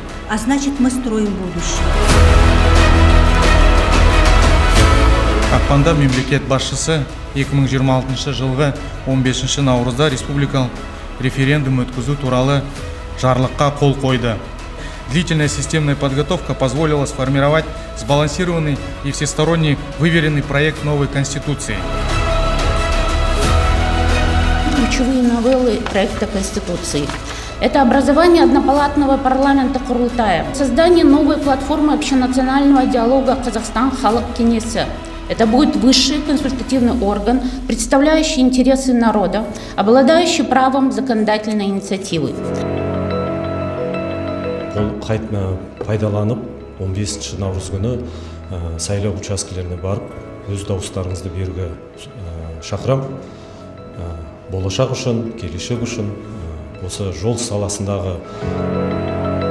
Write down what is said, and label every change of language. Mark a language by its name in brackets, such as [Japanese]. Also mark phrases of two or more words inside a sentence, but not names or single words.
[Russian] а значит, мы строим будущее. [Kazakh] Ақпанда мемлекет басшысы 2026 жылғы 15 наурызда республикалық референдум өткізу туралы жарлыққа қол қойды. [Russian] Длительная системная подготовка позволила сформировать сбалансированный и всесторонне выверенный проект новой Конституции. Ключевые новеллы проекта Конституции. Это образование однопалатного парламента Курултая, создание новой платформы общенационального диалога Казахстан Халық Кеңесі. Это будет высший консультативный орган, представляющий интересы народа, обладающий правом законодательной инициативы. [Kazakh] Ол қайтына пайдаланып, 15 наурыз күні сайлау учаскелеріне барып, өз дауыстарыңызды беруге шақырам. Болашақ үшін, келешек үшін, осы жол саласындағы